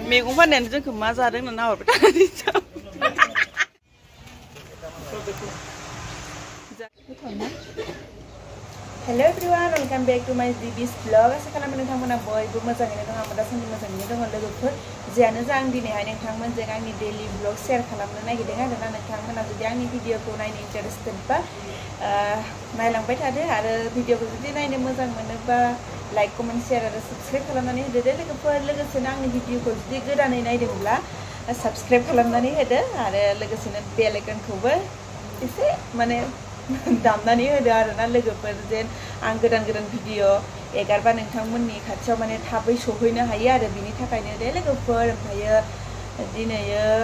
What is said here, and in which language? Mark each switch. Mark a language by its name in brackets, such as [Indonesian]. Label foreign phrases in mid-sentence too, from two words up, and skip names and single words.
[Bodo] मैगं फाननायानो जोंखौ मा जादों होनना नाहरबाय थानानै [English] hello everyone welcome back to my Dibis blog [Bodo] आसा खालामो नोंथांमोना बयबो मोजाङैनो दं आंबो दासान्दि मोजाङैनो दङ लोगोफोर जियानो जा आं दिनैहाय नोंथांमोनजों आंनि [English] daily blog [Bodo] शेयार खालामनो नागिरदों आरोना नोंथांमोना जुदि आंनि भिडिअखौ नायनो इन्टारेस्टेड बा नायलांबाय थादो आरो भिडिअखौ जुदि नायनो मोजां मोनोबा [English] like comment share [Bodo] आरो साबस्क्राइब खालामनानै होदो दे लोगोफोर लोगोसेनो आंनि भिडिअखौ जुदि गोदानै नायदोंब्ला साबस्क्राइब खालामनानै होदो आरो लोगोसेनो बेल आइकनखौबो एसे माने दामनानै होदो आरोना लोगोफोर जेन आं गोदान गोदान भिडिअ एगारबा नोंथांमोननि खाथियाव माने थाबै सहैनो हायो आरो बिनि थाखायनो दे लोगोफोर ओमफ्रायो दिनैयो